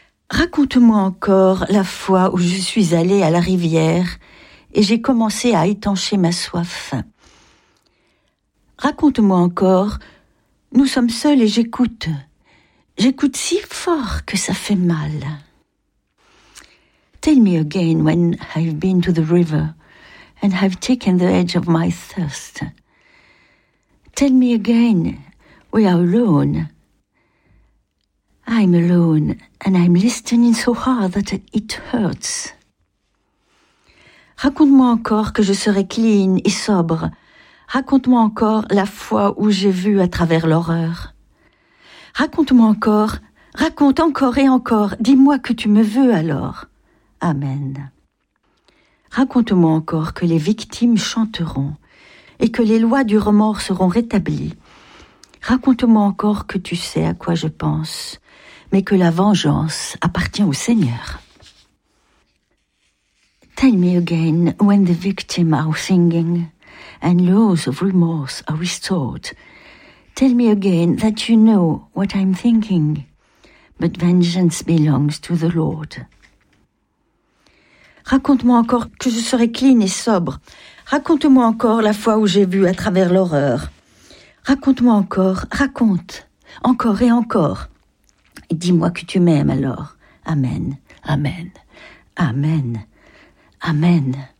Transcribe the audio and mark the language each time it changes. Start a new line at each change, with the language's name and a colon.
French: Raconte-moi encore la fois où je suis allée à la rivière et j'ai commencé à étancher ma soif. Raconte-moi encore, nous sommes seuls et j'écoute. J'écoute si fort que ça fait mal.
English: Tell me again when I've been to the river and I've taken the edge of my thirst. Tell me again, we are alone. I'm alone, and I'm listening so hard that it hurts.
French: Raconte-moi encore que je serai clean et sobre. Raconte-moi encore la fois où j'ai vu à travers l'horreur. Raconte-moi encore, raconte encore et encore, dis-moi que tu me veux alors. Amen. Raconte-moi encore que les victimes chanteront et que les lois du remords seront rétablies. Raconte-moi encore que tu sais à quoi je pense. Mais que la vengeance appartient au Seigneur.
English: Tell me again when the victims are singing and laws of remorse are restored. Tell me again that you know what I'm thinking, but vengeance belongs to the Lord.
French: Raconte-moi encore que je serai clean et sobre. Raconte-moi encore la fois où j'ai vu à travers l'horreur. Raconte-moi encore, raconte, encore et encore. Et dis-moi que tu m'aimes alors. Amen. Amen. Amen. Amen.